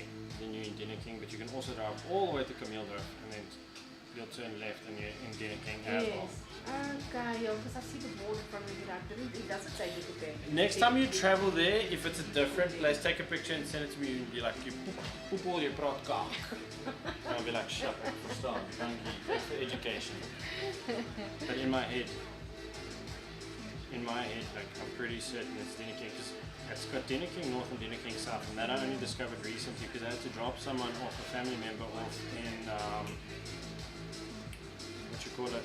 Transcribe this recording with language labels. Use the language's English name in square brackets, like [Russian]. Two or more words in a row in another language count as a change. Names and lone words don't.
[English] Then you're in Dino King, but you can also drive all the way to Camille Drift and then you'll turn left and you're in Dino King as well. Okay, because I see the border from it. It doesn't say Dino King. Next time you travel there, if it's a different place, take a picture and send it to me and be like, you poep all your [Afrikaans] praat kaak. [English] And I'll be like, shut up, [Afrikaans] verstaan, dankie, [English] thanks for education. But in my head, like, I'm pretty certain it's Dino King, because it's got Dino King North and Dino King South, and that I only discovered recently because I had to drop someone off, a family member off in, what you call it?